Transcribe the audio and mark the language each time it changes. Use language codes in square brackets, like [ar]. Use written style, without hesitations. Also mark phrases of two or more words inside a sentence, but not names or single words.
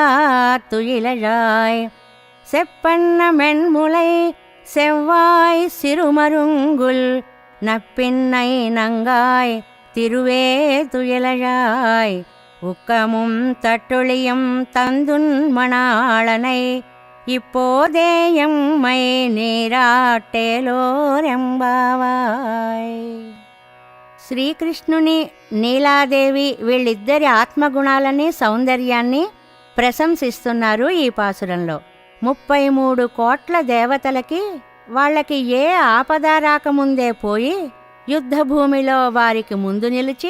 [ta] துயிலழாய் செப்பன்ன மென்முலை செவ்வாய் சிறுமருங்குல் நப்பின்னை நங்காய் திருவே துயிலழாய் உக்கமும் தட்டொழியும் தந்துன் மணாளனை இப்போதே எம்மை నీరాటేలోరెంబావాయ్. [te] శ్రీకృష్ణుని నీలాదేవి వీళ్ళిద్దరి ఆత్మగుణాలని సౌందర్యాన్ని ప్రశంసిస్తున్నారు ఈ పాసురంలో. 33 కోట్ల దేవతలకి వాళ్ళకి ఏ ఆపద రాకముందే పోయి యుద్ధభూమిలో వారికి ముందు నిలిచి